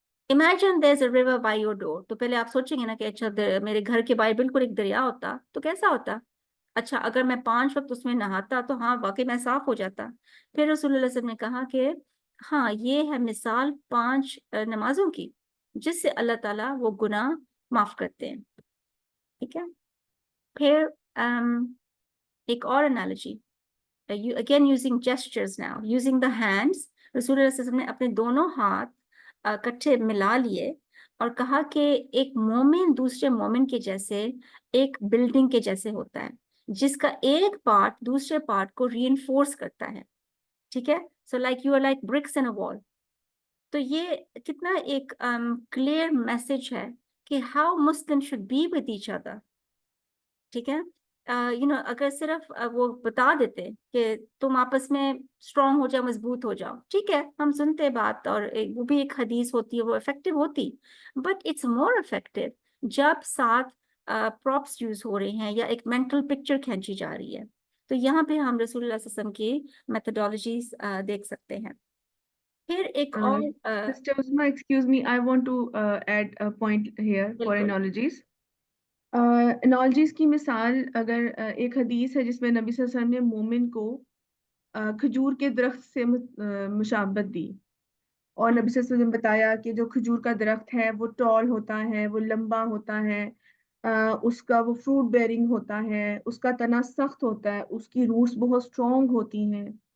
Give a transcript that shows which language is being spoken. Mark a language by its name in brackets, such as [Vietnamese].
[English] Imagine there is a river by your door. [Hindi] तो पहले आप सोचेंगे ना कि अच्छा, मेरे घर के बाहर बिल्कुल एक दरिया होता तो कैसा होता। अच्छा, अगर मैं 5 वक्त उसमें नहाता तो हाँ, वाकई मैं साफ हो जाता। फिर रसूलुल्लाह सल्लल्लाहु अलैहि वसल्लम ने कहा कि हाँ, ये है मिसाल 5 नमाजों की, जिससे अल्लाह ताला वो गुनाह माफ करते हैं, ठीक है। फिर एक और analogy, [English] again using gestures now, using the hands। [Hindi] रसूलुल्लाह सल्लल्लाहु अलैहि वसल्लम ने अपने दोनों हाथ इकट्ठे मिला लिए और कहा कि एक मोमिन दूसरे मोमिन के जैसे, एक बिल्डिंग के जैसे होता है, जिसका एक पार्ट दूसरे पार्ट को रीइंफोर्स करता है, ठीक है। [English] So like you are like bricks in a wall. [Hindi] तो ये कितना एक क्लियर मैसेज है कि [English] How Muslim should be with each other, ठीक है। [Hindi] अगर सिर्फ वो बता देते कि तुम आपस में स्ट्रांग हो जाओ, मजबूत हो जाओ, ठीक है, हम सुनते बात, और वो भी एक हदीस होती है, वो इफेक्टिव होती। [English] but it's more effective [Hindi] जब साथ प्रॉप्स यूज हो रहे हैं या एक मेंटल पिक्चर खींची जा रही है। तो यहाँ पे हम रसूलुल्लाह सल्लल्लाहु अलैहि वसल्लम की मेथोडोलॉजीज देख सकते हैं। फिर एक और [English] Sister Usma, excuse me, I want to add a point here for [Hindi] बिल्कुल [English] analogies. [Hindi] एनॉलॉजीज की मिसाल, अगर एक हदीस है जिसमें नबी सल्लल्लाहु अलैहि वसल्लम ने मोमिन को खजूर के दरख्त से मुशाबत दी, और नबी सल्लल्लाहु अलैहि वसल्लम ने बताया कि जो खजूर का दरख्त है वो टॉल होता है, वो लंबा होता है, उसका वो फ्रूट बेयरिंग होता है, उसका तना सख्त होता है, उसकी रूट्स बहुत स्ट्रॉन्ग होती हैं।